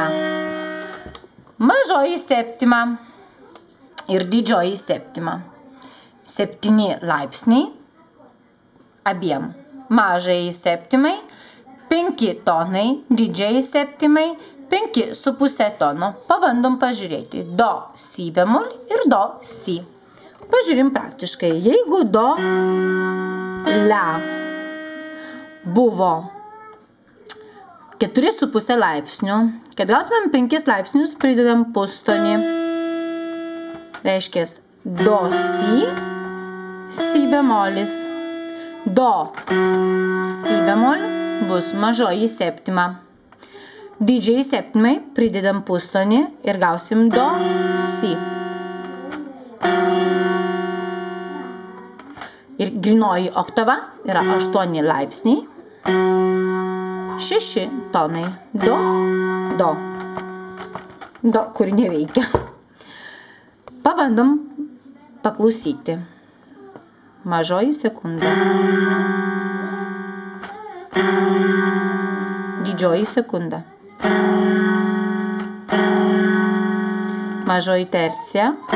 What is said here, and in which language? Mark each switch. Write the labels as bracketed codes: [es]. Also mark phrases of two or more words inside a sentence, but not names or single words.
[lt] Mažoji septima ir didžioji septima. 7 laipsniai abiem. Mažai septimai 5 tonai, didžiai septimai 5,5 tono. Pabandom pažiūrėti. Do, si bemol ir do, si. Pažiūrim praktiškai. Jeigu do, la buvo 4,5 laipsnių, kad gautumėm 5 laipsnius, pridedam pustonį. reiškia do, si, si bemolis. Do, si bemol bus mažoji septima. Didžiai septimai pridedam pustonį ir gausim do, si. Ir grynoji oktava yra 8 laipsniai, 6 tonai. Do, do. Do, kur neveikia. Pabandom paklausyti. Mažoji sekunda. Didžioji sekunda. Mažoji tercija.